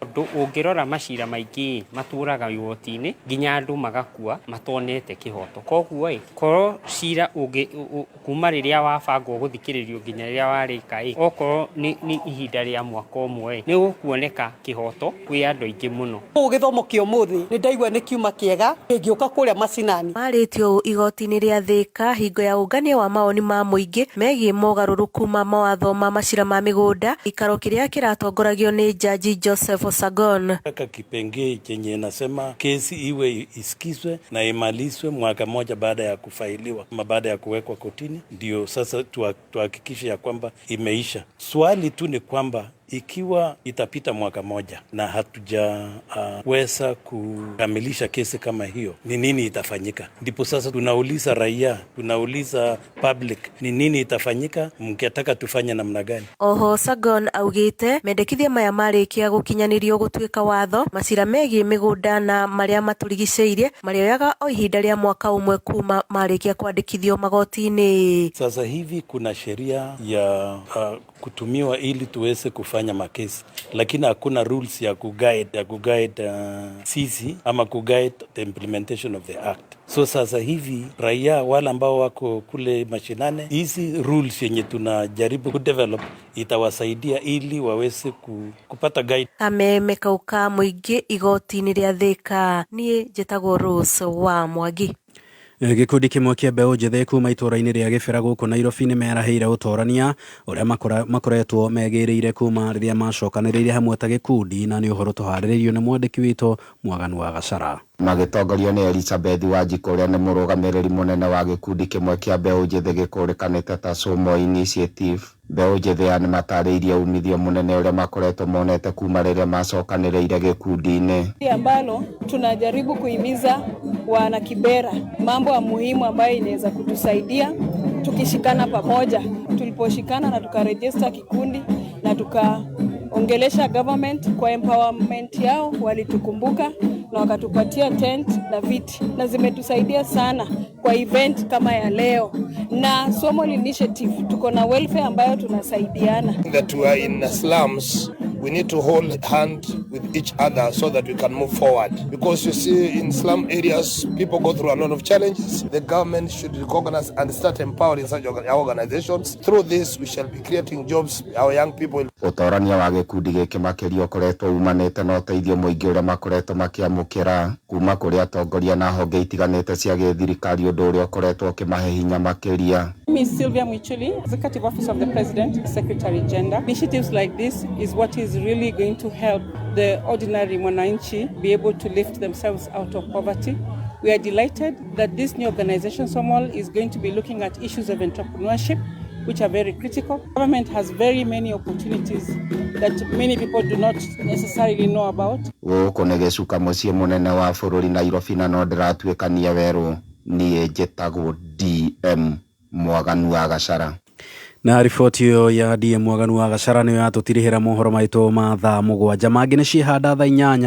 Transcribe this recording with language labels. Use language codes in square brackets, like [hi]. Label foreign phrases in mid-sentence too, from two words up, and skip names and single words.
[ki] Ungirora macira maingi maturaga igoti-ini nginya andu magakua matonete kihoto koguo korwo cira kuma riria wabangwo guthikiririo nginya riria warika okorwo ni ihinda ria mwaka umwe ni gukuoneka kihoto kwi andu aingi muno. Githomo kio muthi ni ndaigua ni kiuma kiega ngiuka kuria macinani maritio igoti-ini ria Thika hingo ya ungania wa maoni ma muingi megie mogaruruku ma mawatho ma macira ma migunda ikaro kiria kiratongoragio ni jaji Joseph Sagon. [sw] Kipengee chenye nasema kesi iwe isikizwe na imalizwe mwaka moja baada ya kufailiwa ama baada ya kuwekwa kotini, ndio sasa tuhakikishe ya kwamba imeisha. Swali tu ni kwamba ikiwa itapita mwaka moja na hatujaweza kukamilisha kesi kama hiyo, ni nini itafanyika? Ndipo sasa tunauliza raia, tunauliza public, ni nini itafanyika, mngetaka tufanye namna gani? [ki] Oho Sagon augite mendekithia maya marikia gukinyanirio gutuika watho macira megie migunda na maria maturigiceirie marioyaga o ihinda ria mwaka umwe kuma marikia kwandikithio magoti-ini. [sw] Sasa hivi kuna sheria ya kutumiwa ili tuweze kufanya makesi, lakini hakuna rules ya kuguide sisi ama kuguide [en] the implementation of the act. [sw] So sasa hivi raia wale ambao wako kule mashinane, hizi rules yenye tunajaribu kudevelop itawasaidia ili waweze kupata guide. [ki] Kameme kauka muingi igoti-ini ria Thika nie jetagwo Rose wa Mwangi. Gikundi kimwe kia mbeũ njĩthĩ kuma itũra-inĩ rĩa Gĩbĩra gũkũ Nairobi nĩ meraheire ũtorania ũrĩa makoretwo megĩrĩire kuma rĩrĩa macokanĩrĩire hamwe ta gĩkundi, na nĩ ũhoro tũharĩrĩirio nĩ mwandĩki witũ Mwaganu wa Gacara. Magitongorio nĩ Elizabeth Wanjiku ũrĩa nĩ mũrũgamĩrĩri mũnene wa gĩkundi kĩmwe kĩa mbeũ njĩthĩ gĩkũrĩkanĩte ta Somo Initiative. Mbeũ njĩthĩ nĩ matarĩirie umithio mũnene ũrĩa makoretwo monete kuma rĩrĩa macokanĩrĩire gĩkundi-inĩ. [sw] Ambalo tunajaribu kuhimiza wana Kibera mambo ya muhimu ambayo inaweza kutusaidia tukishikana pamoja. Tuliposhikana na tukarejista kikundi na tukaongelesha government kwa empowerment yao, walitukumbuka na wakatupatia tent na viti, na zimetusaidia sana kwa event kama ya leo. Na Somo Initiative tuko na welfare ambayo tunasaidiana. [en] That we are in slums, we need to hold hand with each other so that we can move forward. Because you see, in slum areas, people go through a lot of challenges. The government should recognize and start empowering such organizations. Through this, we shall be creating jobs our young people. [ki] Ũtorania wa gĩkundi gĩkĩ makĩria ũkoretwo umanĩte na ũteithio mũingĩ ũrĩa makoretwo makĩamũkĩra kuma kũrĩ atongoria na honge itiganĩte cia gĩthirikari, ũndũ ũrĩa ũkoretwo ũkĩmahe hinya makĩria. [en] Ms. Sylvia Mwichuli, Executive Office of the President, Secretary Gender. Initiatives like this is what is really going to help the ordinary mwananchi be able to lift themselves out of poverty. We are delighted that this new organization, SOMOL, is going to be looking at issues of entrepreneurship, which are very critical. Government has very many opportunities that many people do not necessarily know about. [ki] Gũkũ nĩ gĩcuka mũciĩ mũnene wa bũrũri Nairobi, na no ndĩratuĩkania werũ niĩ njĩtagwo DM Mwaganu wa Gacara. Na riboti iyo ya DM Mwaganu wa Gacara nĩyo yatũtirihĩra mohoro maitũ ma thaa 7 mangĩ nĩ cihanda thaa 8.